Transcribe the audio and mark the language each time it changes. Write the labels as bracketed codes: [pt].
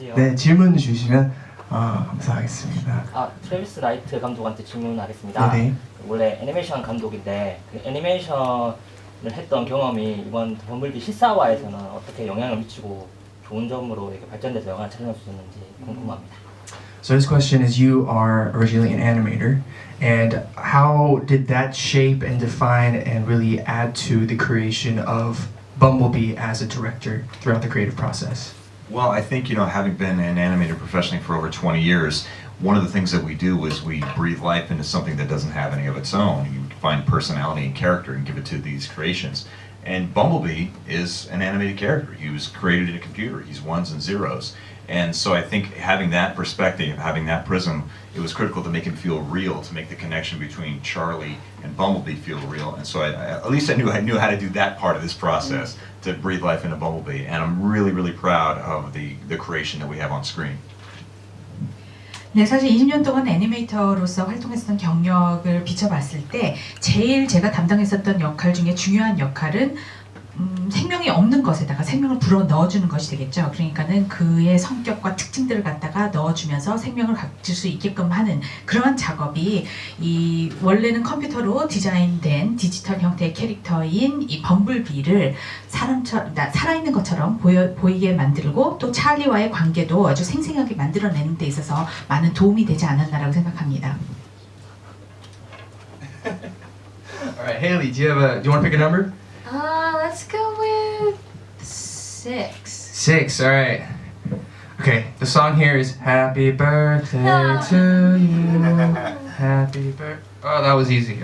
[ko] 네, 질문 주시면 감사하겠습니다. 트래비스 라이트 감독한테 질문하겠습니다. 네네. 원래 애니메이션 감독인데 그 애니메이션을 했던 경험이 이번 범블비 실사화에서는 어떻게 영향을 미치고 좋은 점으로 이렇게 발전돼서 영화를 촬영할 수 있는지 궁금합니다. [en] So this question is, you are originally an animator, and how did that shape and define and really add to the creation of Bumblebee as a director throughout the creative process? Well, I think, having been an animator professionally for over 20 years, one of the things that we do is we breathe life into something that doesn't have any of its own. You find personality and character and give it to these creations. And Bumblebee is an animated character. He was created in a computer. He's ones and zeros. And so I think having that perspective, having that prism, it was critical to make him feel real, to make the connection between Charlie and Bumblebee feel real. And so at least I knew how to do that part of this process, to breathe life into Bumblebee. And I'm really, really proud of the creation that we have on screen. [ko] 네, 사실 20년 동안 애니메이터로서 활동했었던 경력을 비춰봤을 때 제일 제가 담당했었던 역할 중에 중요한 역할은 생명이 없는 것에다가 생명을 불어 넣어주는 것이 되겠죠. 그러니까는 그의 성격과 특징들을 갖다가 넣어주면서 생명을 가질 수 있게끔 하는 그러한 작업이 이 원래는 컴퓨터로 디자인된 디지털 형태의 캐릭터인 이 범블비를 사람처럼 살아있는 것처럼 보이게 만들고 또 찰리와의 관계도 아주 생생하게 만들어내는 데 있어서 많은 도움이 되지 않았나라고 생각합니다. [en] Alright, Haley, do you want to pick a number? Let's go with 6. 6, alright. Okay, the song here is Happy Birthday to you. Happy birthday. Oh, that was easy.